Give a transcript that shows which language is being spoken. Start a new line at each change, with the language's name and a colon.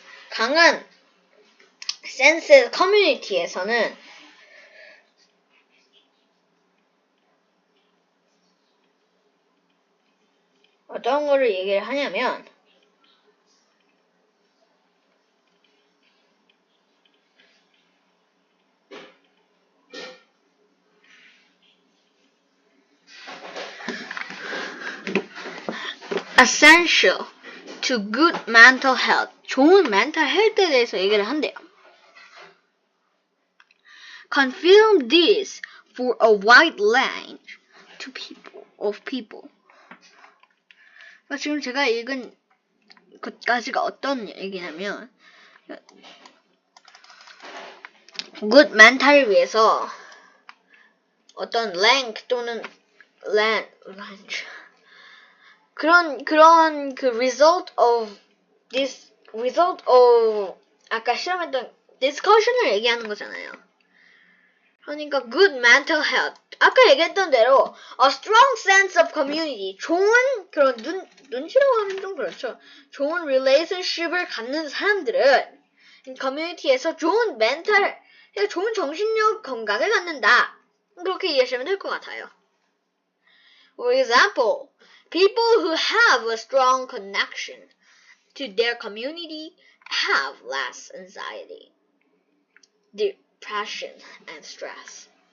Korean: 강한 센스 커뮤니티에서는 어떤 거를 얘기를 하냐면 essential
English: to good mental health.
Korean: 좋은 mental health에 대해서 얘기를 한대요.
English: Confirm this for a wide range of people.
Korean: 그러니까 지금 제가 읽은 것까지가 어떤 얘기냐면 good mental을 위해서 어떤 rank 또는 range 그런 그 result of 아까 실험했던 discussion을 얘기하는 거잖아요. 그러니까 good mental health 아까 얘기했던 대로
English: a strong sense of community
Korean: 좋은 그런 눈치라고 하면 좀 그렇죠. 좋은 relationship을 갖는 사람들은 커뮤니티에서 좋은 멘탈 좋은 정신력 건강을 갖는다. 그렇게 이해하시면 될 것 같아요.
English: For example, people who have a strong connection to their community have less anxiety, depression, and stress.